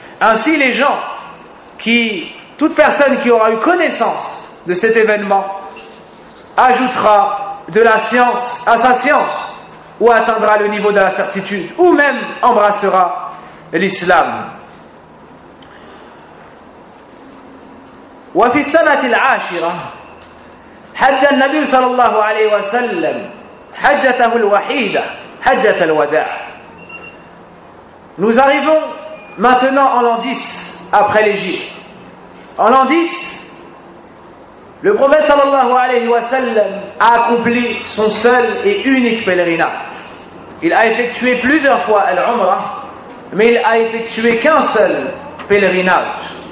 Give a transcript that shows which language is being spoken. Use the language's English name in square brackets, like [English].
[French] Ainsi les gens qui, toute personne qui aura eu connaissance de cet événement, ajoutera de la science à sa science, ou atteindra le niveau de la certitude, ou même embrassera l'islam. [Arabic] وفي السنة العاشرة حج النبي صلى الله عليه وسلم حجته الوحيدة حجة الوداع. [French] Nous arrivons maintenant en l'an 10 après l'Égypte. En l'an 10, le prophète [Arabic] sallallahu alayhi wa sallam [French] a accompli son seul et unique pèlerinage. Il a effectué plusieurs fois l'Umrah, mais il a effectué qu'un seul pèlerinage.